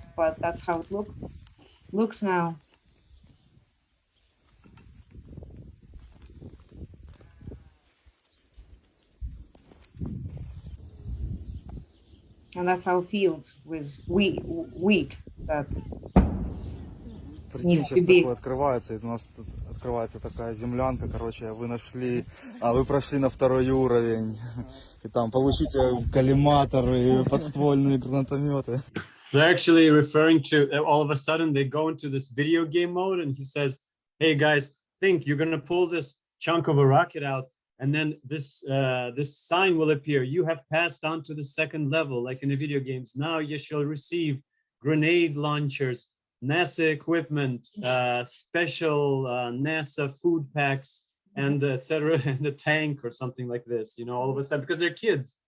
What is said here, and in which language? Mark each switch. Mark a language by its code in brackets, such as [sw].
[en] But that's how it looks now. And that's our fields with wheat that [ru] Прикинь, сейчас такое открывается, и у нас тут открывается такая землянка, короче, вы прошли на 2-й уровень, и там получите коллиматоры, подствольные гранатометы. [en] They're actually referring to, all of a sudden they go into this video game mode and he says, hey guys, think you're gonna pull this chunk of a rocket out and then this sign will appear. You have passed on to the 2nd level, like in the video games. Now you shall receive grenade launchers, NASA equipment, special NASA food packs, and etc., and a tank or something like this, all of a sudden, because they're kids.